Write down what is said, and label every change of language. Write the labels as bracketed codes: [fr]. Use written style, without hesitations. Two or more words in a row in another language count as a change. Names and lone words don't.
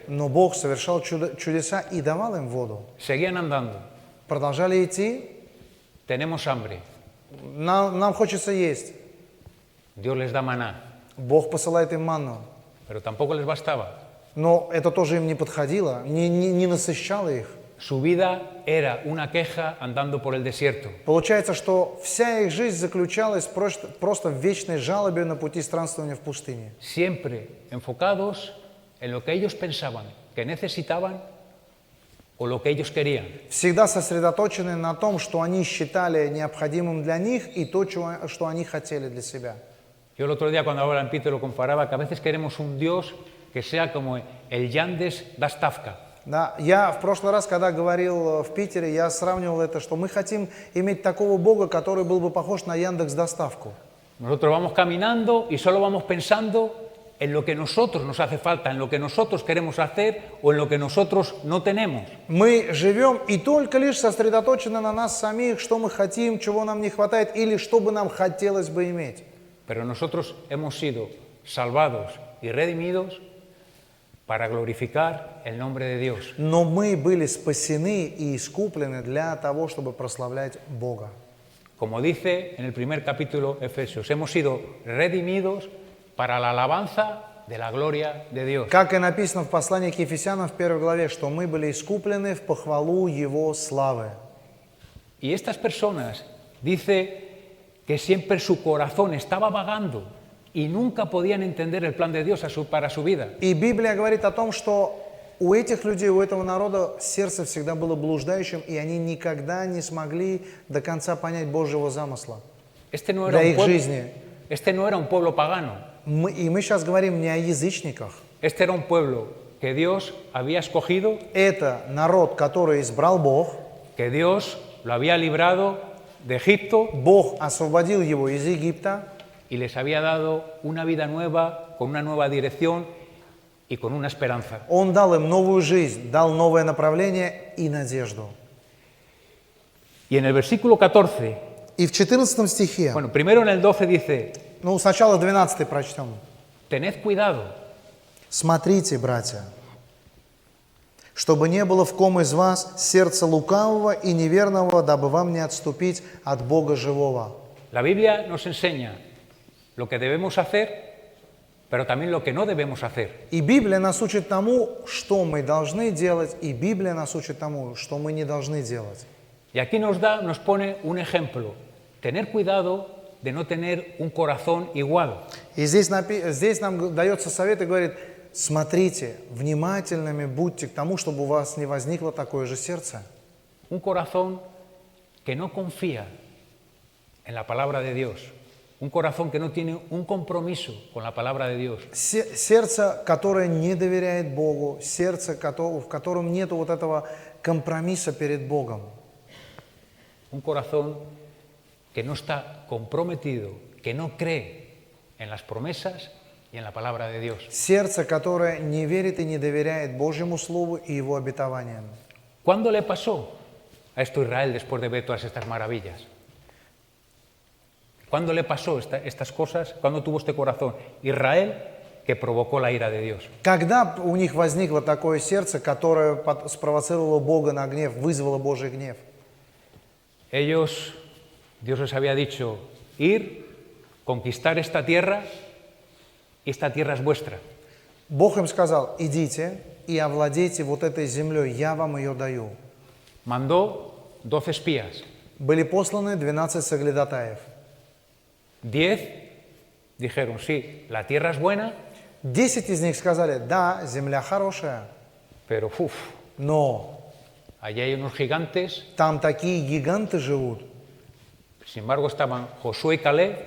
[ru] но Бог совершал чудеса и давал им воду. [es] Seguían andando, [ru] Продолжали идти, [es] tenemos hambre, [ru] нам хочется есть. [es] Dios les da maná, [ru] Бог посылает им манну, [es] pero tampoco les bastaba. [ru] но это тоже им не подходило, не насыщало их. [es] Su vida era una queja andando por el desierto. [ru] Получается, что вся их жизнь заключалась просто в вечной жалобе на пути странствования в пустыне. [es] Siempre enfocados en lo que ellos pensaban que necesitaban o lo que ellos querían. [ru] Всегда сосредоточены на том, что они считали необходимым для них и то, что они хотели для себя. [es] Yo el otro día cuando hablaba en Pito lo comparaba que a veces queremos un Dios que sea como el Yandes da Stavka. [ru] Да, я в прошлый раз, когда говорил в Питере, я сравнивал это, что мы хотим иметь такого Бога, который был бы похож на Яндекс.Доставку. [es] Nosotros vamos caminando y solo vamos pensando en lo que nosotros nos hace falta, en lo que nosotros queremos hacer o en lo que nosotros no tenemos. [ru] Мы живем и только лишь сосредоточены на нас самих, что мы хотим, чего нам не хватает или что бы нам хотелось бы иметь. [es] Pero nosotros hemos sido salvados y redimidos para glorificar el nombre de Dios. [ru] Но мы были спасены и искуплены для того, чтобы прославлять Бога. [es] Como dice en el primer capítulo de Efesios, hemos sido redimidos para la alabanza de la gloria de Dios. [ru] Как и написано в послании к Ефесянам в 1 главе, что мы были искуплены в похвалу Его славы. [es] Y estas personas, dice que siempre su corazón estaba vagando y nunca podían entender el plan de Dios para su vida. [ru] И Библия говорит о том, что у этих людей, у этого народа сердце всегда было блуждающим, и они никогда не смогли до конца понять Божьего замысла [es] Este no [ru] для [es] era un [ru] их [es] pueblo, [ru] жизни. [es] este no era un pueblo pagano. [ru] И мы сейчас говорим не о язычниках. [es] Este era un pueblo que Dios había escogido, [ru] Это народ, который избрал Бог. [es] que Dios lo había librado de Egipto [ru] Бог освободил его из Египта [es] y les había dado una vida nueva, con una nueva dirección y con una esperanza. [ru] Он дал им новую жизнь, дал новое направление и надежду. [es] Y en el versículo 14, [ru] И в 14 стихе, [es] bueno, primero en el 12 dice, [ru] сначала 12 прочтем. [es] tened cuidado, [ru] «Смотрите, братья, чтобы не было в ком из вас сердца лукавого и неверного, дабы вам не отступить от Бога живого». [es] la Biblia nos enseña lo que debemos hacer, pero también lo que no debemos hacer. [ru] И Библия нас учит тому, что мы должны делать, и Библия нас учит тому, что мы не должны делать. [es] Y aquí nos pone un ejemplo, tener cuidado de no tener un corazón igual. [ru] И здесь нам дается совет и говорит: смотрите, внимательными будьте к тому, чтобы у вас не возникло такое же сердце. [es] Un corazón que no confía en la palabra de Dios. Un corazón que no tiene un compromiso con la palabra de Dios. [ru] Сердце, которое не доверяет Богу, сердце, в котором нет вот этого компромисса перед Богом. [es] Un corazón que no está comprometido, que no cree en las promesas y en la palabra de Dios. [ru] Сердце, которое не верит и не доверяет Божьему Слову и Его обетованиям. [es] ¿Cuándo le pasó a esto a Israel después de ver todas estas maravillas? ¿Cuándo le pasó estas cosas? ¿Cuándo tuvo este corazón Israel que provocó la ira de Dios? [ru] Когда у них возникло такое сердце, которое спровоцировало Бога на гнев, вызвало Божий гнев? [es] Ellos, Dios les había dicho, ir, conquistar esta tierra, y esta tierra es vuestra. [ru] Бог им сказал: идите и овладейте вот этой землей, я вам ее даю. [es] Mandó 12 espías. [ru] Были посланы 12 соглядатаев. [es] 10 dijeron, sí, la tierra es buena, [ru] 10 из них сказали: да, земля хорошая, [es] pero [ru] но [es] allí hay unos gigantes. [ru] там такие гиганты живут. [es] Sin embargo, estaban Josué y Caleb,